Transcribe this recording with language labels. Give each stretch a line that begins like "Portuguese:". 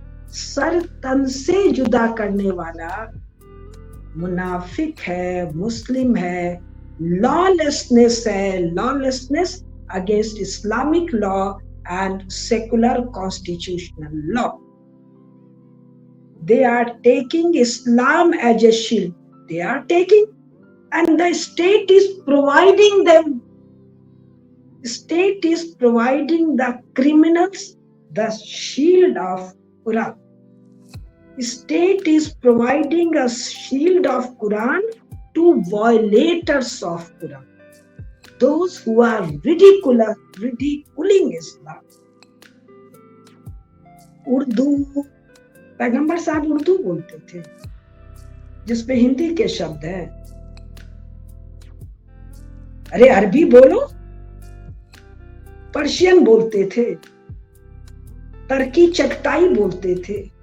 Hindi: Sir तन से जुदा करने वाला मुनाफिक है, मुस्लिम है, लॉलेसनेस है,
English: Lawlessness against Islamic law and secular constitutional law. They are taking Islam as a shield. They are taking, and the state is providing them. State is providing the criminals the shield of Quran. State is providing a shield of Quran to violators of Quran. Those who are ridiculing Islam.
Hindi: Urdu, पैगंबर साहब उर्दू बोलते थे, जिसपे हिंदी के शब्द हैं। अरे अरबी बोलो। पर्शियन बोलते थे, तुर्की चगताई बोलते थे।